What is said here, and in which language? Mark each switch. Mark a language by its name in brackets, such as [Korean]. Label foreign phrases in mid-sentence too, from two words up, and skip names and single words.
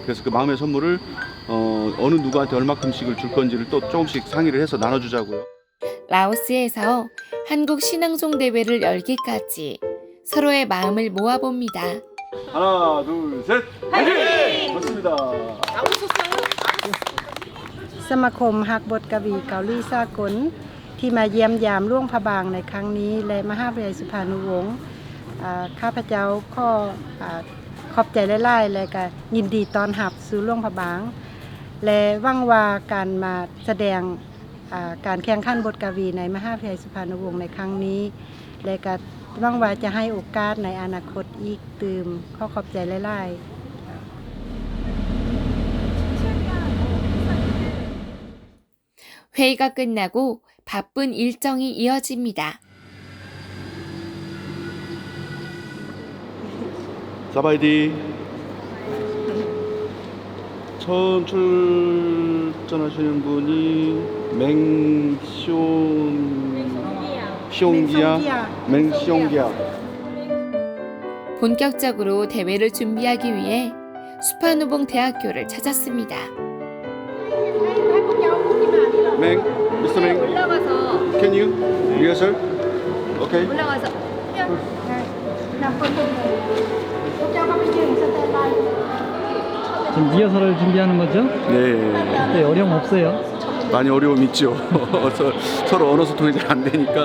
[Korean] 그래서 그 마음의 선물을 어느 누구한테 얼마큼씩을 줄 건지를 또 조금씩 상의를 해서 나눠주자고요. 라오스에서 한국 신앙송 대회를 열기까지 서로의 마음을 모아봅니다. 하나, 둘, 셋, 화이팅! 좋습니다. [Lao] ສະມາຄົມຮັກບົດກະວີເກົາຫຼີສາກົນທີ່ມາຢ້ຽມຢາມຫຼວງພະບາງໃນຄັ້ງນີ້ແລະມະຫາວິທະຍາໄລສຸພານຸວົງຂ້າພະເຈົ້າຂອບໃຈຫຼາຍໆແລະກໍຍິນດີຕ້ອນຮັບສູ່ຫຼວງພະບາງແລະຫວັງວ່າການມາສະແດງການແຂ່ງຂັນບົດກະວີໃນມະຫາວິທະຍາໄລສຸພານຸວົງໃນຄັ້ງນີ້ແລະກໍຫວັງວ່າຈະໃຫ້ໂອກາດໃນອະນາຄົດອີກຕື່ມຂອບໃຈຫຼາຍໆ [Korean] 회의가 끝나고 바쁜 일정이 이어집니다. 사바이디. 처음 출전하시는 분이 맹시옹기야. 본격적으로 대회를 준비하기 위해 수파누봉 대학교를 찾았습니다. [English] Mr. Meng, [Korean] 올라가서 [English] can you rehearsal? Okay. [Korean] 올라가서 지금 리허설을 준비하는 거죠? 네. 네, 어려움 없어요? 많이 어려움 있죠. 서로 언어 소통이 잘 안 되니까.